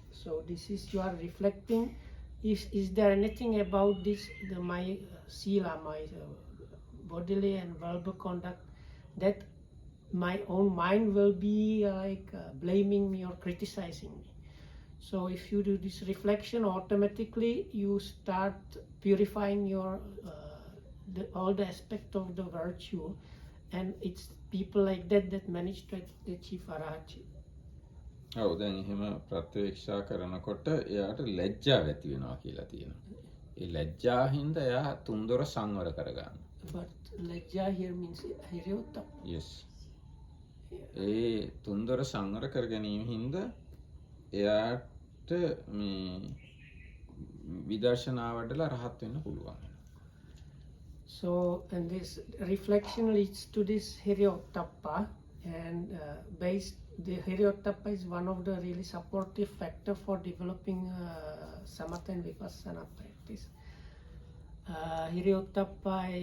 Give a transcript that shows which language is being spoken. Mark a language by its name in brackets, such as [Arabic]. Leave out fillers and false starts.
[English] So this is, you are reflecting, is there anything about this, my sila, my bodily and verbal conduct, that my own mind will be blaming me or criticizing me. So if you do this reflection, automatically you start purifying your all the aspect of the virtue, and it's people like that manage to achieve arahachi. [Sinhala] ඔව් දැන් එහෙම ප්‍රත්‍යක්ෂා කරනකොට එයාට ලැජ්ජාව ඇති වෙනවා කියලා තියෙනවා. ඒ ලැජ්ජාව හින්දා එයා තුන්දොර සංවර කරගන්න. [English] But lajja here means hiriyotta. Yes. [Sinhala] ඒ තුන්දොර සංවර කර ගැනීම හින්දා එයාට මේ විදර්ශනා වඩලා රහත් වෙන්න පුළුවන්. [English] So, and this reflection leads to this hiriyottappa, and the hiriyottappa is one of the really supportive factor for developing samatha and vipassana practice. Hiriyottappa